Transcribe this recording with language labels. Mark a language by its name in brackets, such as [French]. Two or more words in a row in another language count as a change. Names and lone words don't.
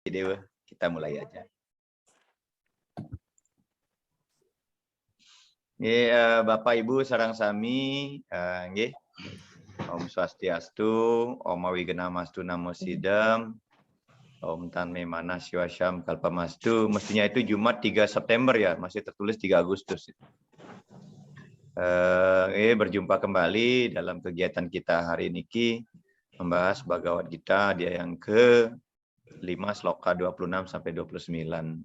[Indonesian] Dewa, kita mulai aja. Bapak Ibu [Balinese] sareng sami, nggih. [Sanskrit] Om Swastiastu, Om Wigenamastu Namo Sidam, Om Tanme Mana Siwasyam Kalpamastu. [Indonesian] Mestinya itu Jumat 3 September ya, masih tertulis 3 Agustus. Berjumpa kembali dalam kegiatan kita hari ini membahas Bhagavad Gita dia yang ke-5 sloka 26 sampai 29.